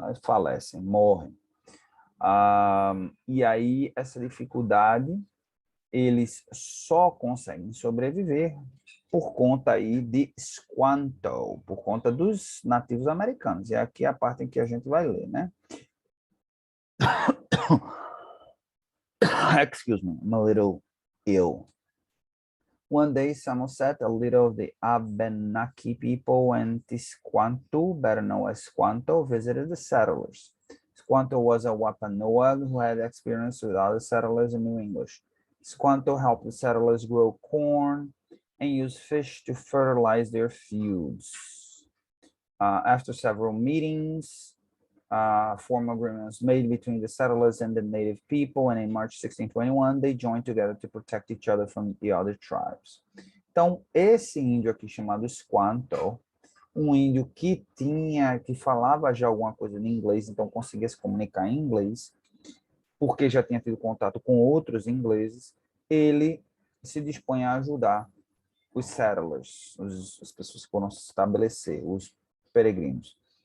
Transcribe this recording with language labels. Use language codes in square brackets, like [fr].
[pt] Falecem, morrem. E aí essa dificuldade eles só conseguem sobreviver por conta aí de Squanto, por conta dos nativos americanos. E aqui é a parte em que a gente vai ler, né? [en] Excuse me, I'm a little ill. One day, Samoset, a leader of the Abenaki people, and Tisquanto, better known as Squanto, visited the settlers. Squanto was a Wampanoag who had experience with other settlers in New English. Squanto helped the settlers grow corn and use fish to fertilize their fields. After several meetings, formal agreements made between the settlers and the native people, and in March 1621, they joined together to protect each other from the other tribes. [pt] Então, esse índio aqui chamado Squanto, um índio que falava já alguma coisa em inglês, então conseguia se comunicar em inglês, porque já tinha tido contato com outros ingleses, ele se dispõe a ajudar os settlers, as pessoas que foram se estabelecer, os peregrinos.